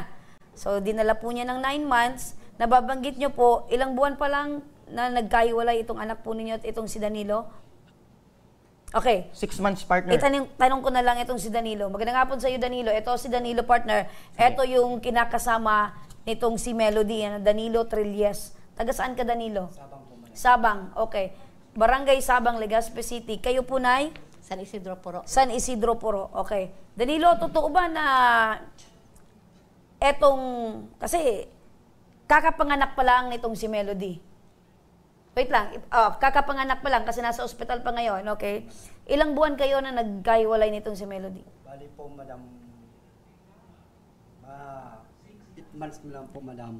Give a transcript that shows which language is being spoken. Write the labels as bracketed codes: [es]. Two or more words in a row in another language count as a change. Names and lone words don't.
[tl] So, dinala po niya ng 9 months. Nababanggit niyo po, ilang buwan pa lang na nagkahiwalay itong anak po ninyo at itong si Danilo? Okay. [en] 6 months, partner. [tl] Tanong ko na lang itong si Danilo. Magandang hapon sa iyo, Danilo. Ito si Danilo, partner. Ito yung kinakasama nitong si Melody, Danilo Trilles. Taga saan ka, Danilo? Sabang po. Sabang, okay. Barangay Sabang, Legazpi City. Kayo po, Nay? San Isidro Puro. San Isidro Puro, okay. Danilo, totoo ba na kasi kakapanganak pa lang nitong si Melody? Wait lang, kakapanganak pa lang kasi nasa ospital pa ngayon, okay? Ilang buwan kayo na nagkahiwalay nitong si Melody? Bali po, madam, 8 months na lang po, madam.